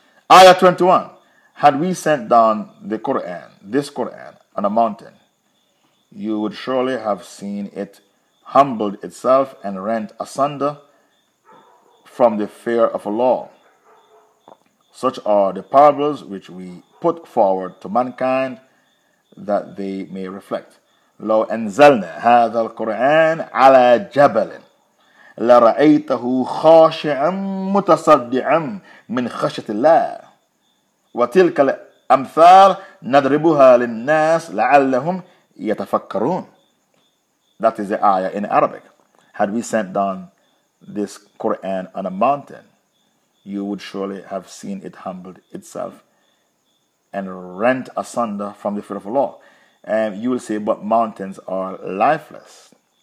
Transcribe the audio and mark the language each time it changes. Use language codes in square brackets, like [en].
[en] Ayah 21, had we sent down the Quran, this Quran, on a mountain, you would surely have seen it humbled itself and rent asunder from the fear of Allah. Such are the parables which we put forward to mankind that they may reflect. [ar] لو أنزلنا هذا القرآن على جبل لرأيته خاشعا متصدعا من خشية الله وتلك الأمثال نضربها للناس لعلهم يتفكرون. [en] That is the ayah in Arabic. Had we sent down this Quran on a mountain, you would surely have seen it humbled itself and rent asunder from the fear of Allah. And you will say, but mountains are lifeless.